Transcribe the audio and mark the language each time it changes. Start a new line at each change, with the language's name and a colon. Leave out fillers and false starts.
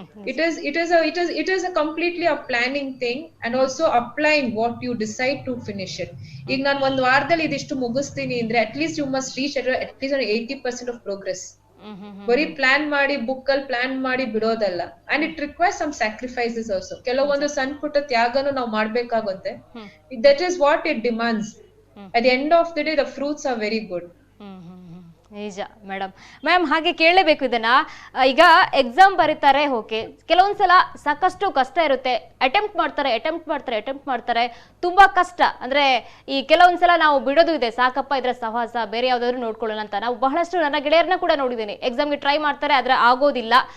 English: It is a completely a planning thing and also applying what you decide to finish it.
Kannada: ಈಗ ನಾನು ಒಂದು ವಾರದಲ್ಲಿ ಇದಿಷ್ಟು ಮುಗಿಸ್ತೀನಿ ಅಂದ್ರೆ
English: At least you must reach at least 80% of progress.
Kannada: ಬರೀ ಪ್ಲಾನ್ ಮಾಡಿ ಬುಕ್ ಅಲ್ಲಿ ಪ್ಲಾನ್ ಮಾಡಿ ಬಿಡೋದಲ್ಲ.
English: And it requires some sacrifices also.
Kannada: ಕೆಲವೊಂದು ಸಣ್ಣ ಪುಟ್ಟ ತ್ಯಾಗನು ನಾವು ಮಾಡ್ಬೇಕಾಗುತ್ತೆ.
English: That is what it demands. At the end of the day, the fruits are very good.
Kannada: ನಿಜ ಮ್ಯಾಮ್. ಹಾಗೆ ಕೇಳಲೇಬೇಕು ಇದನ್ನ. ಈಗ ಎಕ್ಸಾಮ್ ಬರೀತಾರೆ, ಓಕೆ, ಕೆಲವೊಂದ್ಸಲ ಸಾಕಷ್ಟು ಕಷ್ಟ ಇರುತ್ತೆ. ಅಟೆಂಪ್ಟ್ ಮಾಡ್ತಾರೆ, ತುಂಬಾ ಕಷ್ಟ. ಅಂದ್ರೆ ಈ ಕೆಲವೊಂದ್ಸಲ ನಾವು ಬಿಡೋದು ಇದೆ, ಸಾಕಪ್ಪ ಇದ್ರ ಸಹವಾಸ, ಬೇರೆ ಯಾವ್ದಾದ್ರು ನೋಡ್ಕೊಳ್ಳೋಣ ಅಂತ. ನಾವು ಬಹಳಷ್ಟು ನನ್ನ ಗೆಳೆಯರನ್ನ ಕೂಡ ನೋಡಿದ್ದೀನಿ, ಎಕ್ಸಾಮ್ಗೆ ಟ್ರೈ ಮಾಡ್ತಾರೆ ಆದ್ರೆ ಆಗೋದಿಲ್ಲ.